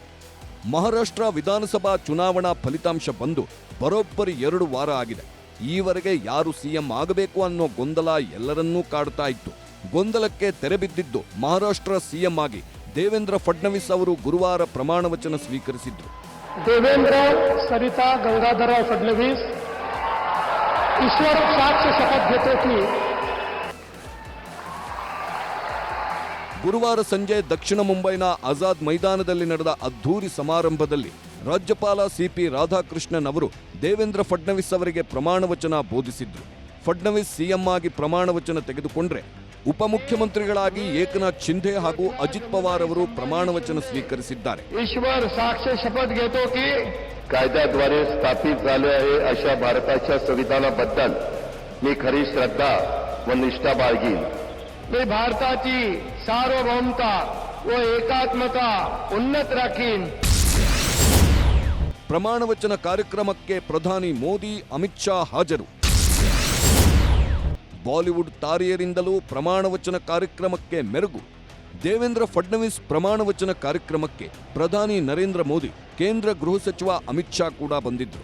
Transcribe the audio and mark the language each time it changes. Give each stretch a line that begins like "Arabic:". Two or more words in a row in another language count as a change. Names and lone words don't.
Kannada: ಮಹಾರಾಷ್ಟ್ರ ವಿಧಾನಸಭಾ ಚುನಾವಣಾ ಫಲಿತಾಂಶ ಬಂದು ಬರೋಬ್ಬರಿ 2 ವಾರ ಆಗಿದೆ. ಈವರೆಗೆ ಯಾರು ಸಿಎಂ ಆಗಬೇಕು ಅನ್ನೋ ಗೊಂದಲ ಎಲ್ಲರನ್ನೂ ಕಾಡ್ತಾ ಇತ್ತು. ಗೊಂದಲಕ್ಕೆ ತೆರೆಬಿದ್ದಿದ್ದು ಮಹಾರಾಷ್ಟ್ರ ಸಿಎಂ ಆಗಿ ದೇವೇಂದ್ರ ಫಡ್ನವೀಸ್ ಅವರು ಗುರುವಾರ ಪ್ರಮಾಣ ವಚನ ಸ್ವೀಕರಿಸಿದ್ರು.
Marathi: देवेंद्र सरिता गंगाधरराव फडणवीस ईश्वर साक्ष शपथ घेतो की.
Kannada: ಗುರುವಾರ ಸಂಜೆ ದಕ್ಷಿಣ ಮುಂಬೈನ ಆಜಾದ್ ಮೈದಾನದಲ್ಲಿ ನಡೆದ ಅದ್ಧೂರಿ ಸಮಾರಂಭದಲ್ಲಿ ರಾಜ್ಯಪಾಲ ಸಿಪಿ ರಾಧಾಕೃಷ್ಣನ್ ಅವರು ದೇವೇಂದ್ರ ಫಡ್ನವೀಸ್ ಅವರಿಗೆ ಪ್ರಮಾಣ ವಚನ ಬೋಧಿಸಿದ್ರು. ಫಡ್ನವೀಸ್ ಸಿಎಂ ಆಗಿ ಪ್ರಮಾಣ ವಚನ ತೆಗೆದುಕೊಂಡ್ರೆ ಉಪಮುಖ್ಯಮಂತ್ರಿಗಳಾಗಿ ಏಕನಾಥ್ ಶಿಂಧೆ ಹಾಗೂ ಅಜಿತ್ ಪವಾರ್ ಅವರು ಪ್ರಮಾಣ ವಚನ ಸ್ವೀಕರಿಸಿದ್ದಾರೆ.
Marathi: ईश्वर साक्ष शपथ घेतो की कायद्याद्वारे स्थापित झाले आहे अशा भारताच्या संविधानाबद्दल मी खरी श्रद्धा व निष्ठा बाळगीन. मी भारताची सार्वभौमता व एकात्मता उन्नत राखीन.
Kannada: ಪ್ರಮಾಣ ವಚನ ಕಾರ್ಯಕ್ರಮಕ್ಕೆ ಪ್ರಧಾನಿ ಮೋದಿ, ಅಮಿತ್ ಶಾ ಹಾಜರು. ಬಾಲಿವುಡ್ ತಾರೆಯರಿಂದಲೂ ಪ್ರಮಾಣ ವಚನ ಕಾರ್ಯಕ್ರಮಕ್ಕೆ ಮೆರುಗು. ದೇವೇಂದ್ರ ಫಡ್ನವೀಸ್ ಪ್ರಮಾಣ ವಚನ ಕಾರ್ಯಕ್ರಮಕ್ಕೆ ಪ್ರಧಾನಿ ನರೇಂದ್ರ ಮೋದಿ, ಕೇಂದ್ರ ಗೃಹ ಸಚಿವ ಅಮಿತ್ ಶಾ ಕೂಡ ಬಂದಿದ್ರು.